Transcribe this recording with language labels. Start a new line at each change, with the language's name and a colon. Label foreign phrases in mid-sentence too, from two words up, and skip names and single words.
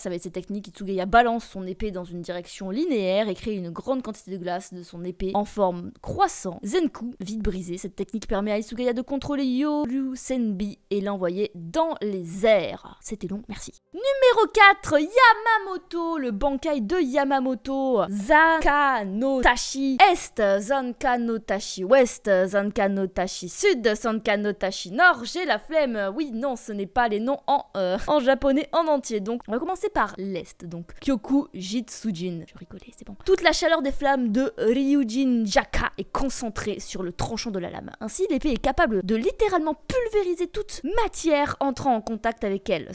French: Avec cette technique, Hitsugaya balance son épée dans une direction linéaire et crée une grande quantité de glace de son épée en forme croissant. Zenku, vide brisé. Cette technique permet à Hitsugaya de contrôler Yoryu Senbi et l'envoyer dans les airs. C'était long, merci. Numéro 4, Yamamoto, le Bankai de Yamamoto. Zanka no Tachi Est, Zanka no Tachi Ouest, Zanka no Tachi Sud, Zanka no Tachi Nord. J'ai la flemme. Oui, non, ce n'est pas les noms en japonais en entier. Donc, on va commencer par l'Est. Donc, Kyoku Jitsujin. Je rigolais, c'est bon. Toute la chaleur des flammes de Ryujin Jaka est concentrée sur le tranchant de la lame. Ainsi, l'épée est capable de littéralement pulvériser toute matière entrant en contact avec elle.